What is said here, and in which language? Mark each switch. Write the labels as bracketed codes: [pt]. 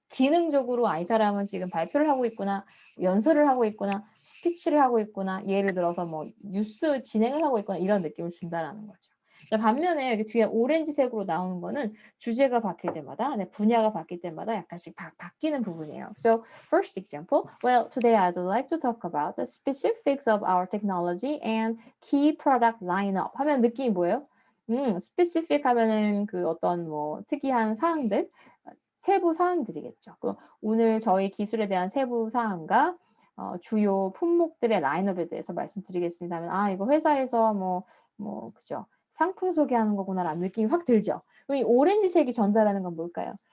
[ko] 기능적으로 이 사람은 지금 발표를 하고 있구나, 연설을 하고 있구나, 스피치를 하고 있구나, 예를 들어서 뭐 뉴스 진행을 하고 있거나 이런 느낌을 준다라는 거죠. 자, 반면에 여기 뒤에 오렌지색으로 나오는 거는 주제가 바뀔 때마다, 분야가 바뀔 때마다 약간씩 바뀌는 부분이에요. [en] So, first example, well, today I'd like to talk about the specifics of our technology and key product lineup. [ko] 하면 느낌이 뭐예요? specific 하면은 그 어떤 뭐 특이한 사항들, 세부 사항들이겠죠. 그럼 오늘 저희 기술에 대한 세부 사항과 주요 품목들의 라인업에 대해서 말씀드리겠습니다 하면 이거 회사에서 그죠. 상품 소개하는 거구나라는 느낌이 확 들죠. 그럼 이 오렌지색이 전달하는 건 뭘까요?